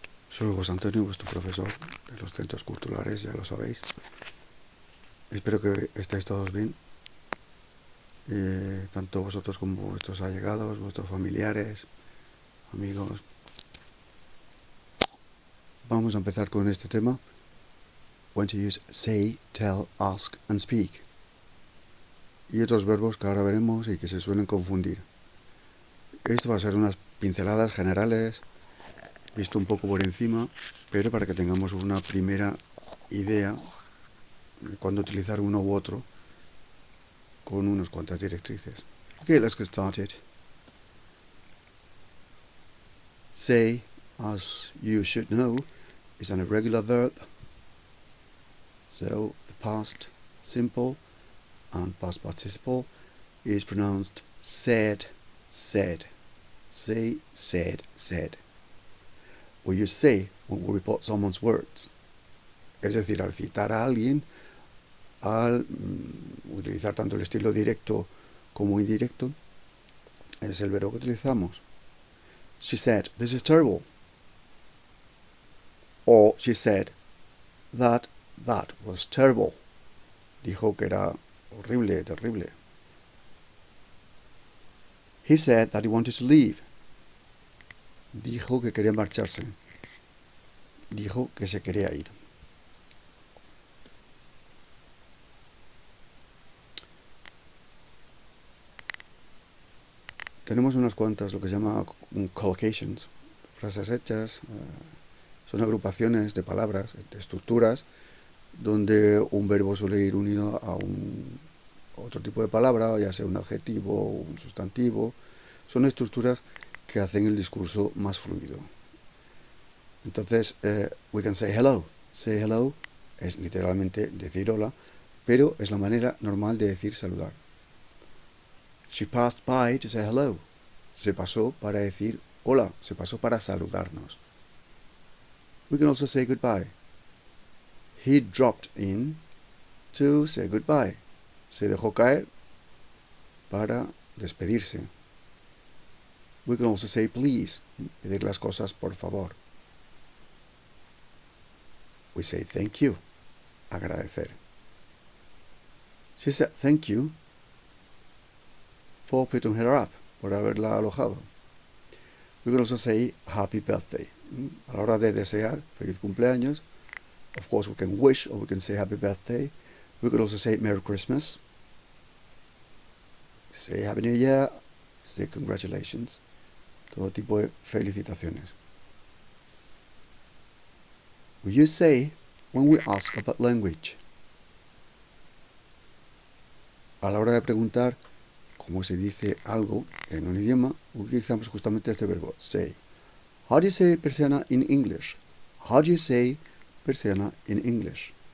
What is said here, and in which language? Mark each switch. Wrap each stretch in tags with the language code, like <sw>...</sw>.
<es>Soy José Antonio, vuestro profesor de los centros culturales, ya lo sabéis. Espero que estéis todos bien, tanto vosotros como vuestros allegados, vuestros familiares, amigos. Vamos a empezar con este tema.</es> <en>When to use say, tell, ask and speak.</en> <es>Y otros verbos que ahora veremos y que se suelen confundir. Esto va a ser unas pinceladas generales, visto un poco por encima, pero para que tengamos una primera idea de cuándo utilizar uno u otro con unas cuantas directrices.</es> <en>Okay, let's get started. Say, as you should know, is an irregular verb. So the past simple and past participle is pronounced said, said. Say, said, said. We use say when we report someone's words.</en> <es>Es decir, al citar a alguien, al utilizar tanto el estilo directo como indirecto, es el verbo que utilizamos.</es> <en>She said, this is terrible. Or she said, that was terrible.</en> <es>Dijo que era horrible, terrible.</es> <en>He said that he wanted to leave.</en> <es>Dijo que quería marcharse. Dijo que se quería ir. Tenemos unas cuantas, lo que se llama collocations, frases hechas, son agrupaciones de palabras, de estructuras, donde un verbo suele ir unido a otro tipo de palabra, ya sea un adjetivo o un sustantivo. Son estructuras que hacen el discurso más fluido. Entonces,</es> <en>we can say hello.</en> <es>Say hello es literalmente decir hola, pero es la manera normal de decir saludar.</es> <en>She passed by to say hello.</en> <es>Se pasó para decir hola, se pasó para saludarnos.</es> <en>We can also say goodbye. He dropped in to say goodbye.</en> <es>Se dejó caer para despedirse.</es> <en>We can also say please,</en> <es>pedir las cosas por favor.</es> <en>We say thank you, agradecer. She said thank you for putting her up,</en> <es>por haberla alojado.</es> <en>We can also say happy birthday.</en> <es>A la hora de desear feliz cumpleaños,</es> <en>of course we can wish or we can say happy birthday. We can also say Merry Christmas. Say Happy New Year. Say congratulations.</en> <es>Todo tipo de felicitaciones.</es> <en>We use say when we ask about language.</en> <es>A la hora de preguntar cómo se dice algo en un idioma, utilizamos justamente este verbo, say.</es> <en>How do you say persiana in English? How do you say persiana in English?</en>